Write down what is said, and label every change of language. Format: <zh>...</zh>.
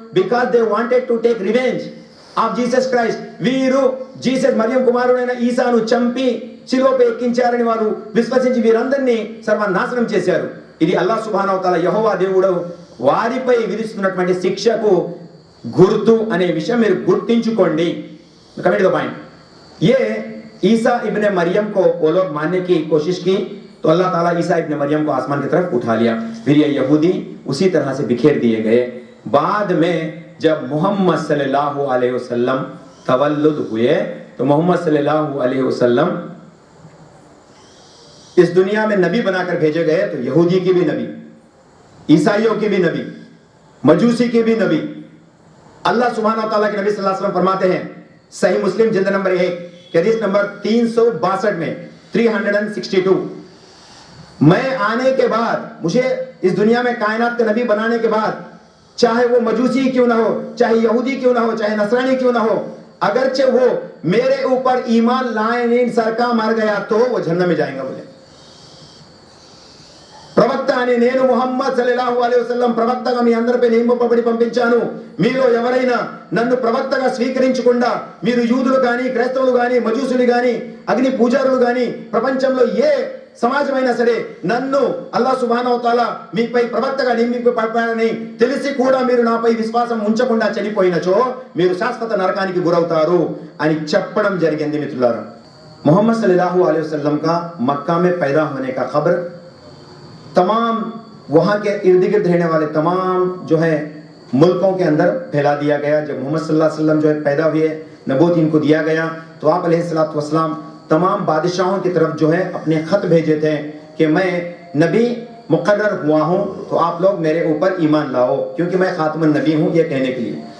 <en>Because they wanted to take revenge of Jesus Christ.</en> <te>వీరు Jesus Mariam కుమారుడైన ఈసాను చంపి సిలువపై ఎక్కించారని వారు విశ్వసించి వీరందరినీ సర్వనాశనం చేశారు. ఇది అల్లాహ్ సుబ్హానహు వ తఆలా యెహోవా దేవుడు వారిపై విధిస్తున్నటువంటి శిక్షకు గుర్తు అనే విషయం మీరు గుర్తించుకోండి.</te> <en>coming to the point,</en> <hi>ये ईसा इब्ने मरियम को वो लोग मानने की कोशिश की तो अल्लाह ताला ईसा इब्ने मरियम को आसमान की तरफ उठा लिया. फिर ये यहूदी उसी तरह से बिखेर दिए गए. बाद में जब मोहम्मद सल्लल्लाहु अलैहि वसल्लम तवल्लुद हुए तो मोहम्मद सल्लल्लाहु अलैहि वसल्लम इस दुनिया में नबी बनाकर भेजे गए. तो यहूदी की भी नबी, ईसाइयों की भी नबी, मजूसी की भी नबी. अल्लाह सुब्हानहु व तआला के नबी सल्लल्लाहु अलैहि वसल्लम फरमाते हैं, सही मुस्लिम जिल्द नंबर 1 हदीस नंबर 362 में 362, मैं आने के बाद, मुझे इस दुनिया में कायनात का नबी बनाने के बाद, चाहे वो मजूसी क्यों ना हो, चाहे यहूदी क्यों ना हो, चाहे नसरानी क्यों ना हो, अगरचे वो मेरे ऊपर ईमान लाए नहीं सरका मर गया तो वो जन्नत में जाएगा. बोले</hi> <te>ప్రవక్త అని నేను ముహమ్మద్ సల్లల్లాహు అలైహి వసల్లం ప్రవక్తగా మీ అందరిపై నియమింపబడి పంపించాను. మీలో ఎవరైనా నన్ను ప్రవక్తగా స్వీకరించకుండా మీరు యూదులు కానీ, క్రైస్తవులు కానీ, మజూసులు కానీ, అగ్ని పూజారులు కానీ, ప్రపంచంలో ఏ సమాజమైనా సరే నన్ను అల్లాహ్ సుబ్హానహు వ తఆలా మీపై ప్రవక్తగా నియమింపబడ్డారని తెలిసి కూడా మీరు నాపై విశ్వాసం ఉంచకుండా చనిపోయినచో మీరు శాశ్వత నరకానికి గురవుతారు అని చెప్పడం జరిగింది. మిత్రులారా,</te> <hi>ముహమ్మద్ సల్లల్లాహు అలైహి వసల్లం का मक्का में पैदा होने का खबर तमाम वहाँ के इर्द गिर्द रहने वाले तमाम जो है मुल्कों के अंदर फैला दिया गया. जब मोहम्मद सल्लल्लाहु अलैहि वसल्लम जो है पैदा हुए, नबूवत इनको दिया गया, तो आप अलैहिस्सलातु वस्सलाम तमाम बादशाहों की तरफ जो है अपने खत भेजे थे कि मैं नबी मुकर्रर हुआ हूँ, तो आप लोग मेरे ऊपर ईमान लाओ, क्योंकि मैं खातमुन नबी हूँ, ये कहने के लिए.</hi>